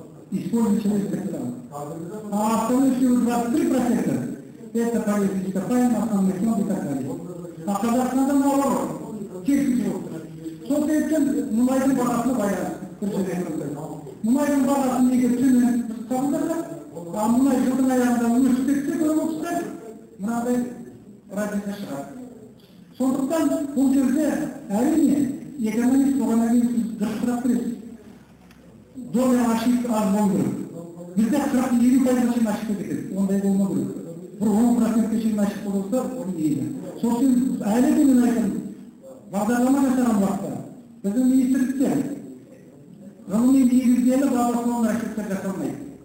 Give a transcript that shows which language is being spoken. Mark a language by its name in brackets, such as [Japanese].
[Russian] Используя человеческий капитал. А остальные 23% это полезные ископаемые, основные фонды и так далее. А Казахстанда наоборот, честно. [Kazakh] Соответственно, мұнайдың бағасына байланысты. Мұнайдың бағасын егер төмен қабылдаса, а мұнай жылдың аяғында өсіп кетсе, көріп отырсақ, мынадай разница шығады. Сондықтан бұл жерде әрине экономист болғаннан кейін сіз дұрыс сұрақ бересіз. [Russian] Доля ошибка [Kazakh] аз болу керек. Бізде 40-50% шейін ашық кетеді. Ондай болмау керек. Бір 10%-ке шейін ашық болса, оны еді. Сосын әлі де мен айтамын, бағдарлама жасаған уақытта біздің министрліктер ғылыми негіздері бағдарлама ашықтар жасалмайды.